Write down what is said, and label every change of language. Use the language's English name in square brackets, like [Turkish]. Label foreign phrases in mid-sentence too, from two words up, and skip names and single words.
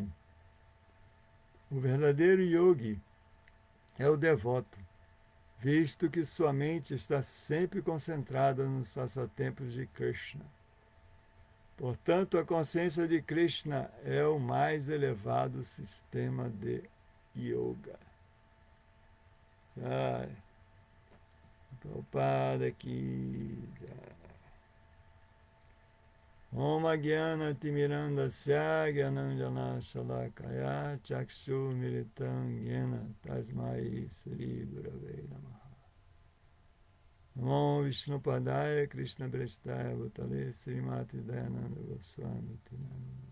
[Portuguese] O verdadeiro yogi é o devoto, visto que sua mente está sempre concentrada nos passatempos de Krishna. Portanto, a consciência de Krishna é o mais elevado sistema de yoga. Prabhupada aqui. [Sanskrit] ॐ अज्ञान तिमिरान्धस्य ज्ञानाञ्जन शलाकया चक्षु मीलितं येन तस्मै श्री गुरवे नमः. नमो विष्णुपादाय कृष्ण प्रेष्ठाय भूतले श्रीमती दयानन्द गोस्वामी तिनामिनि.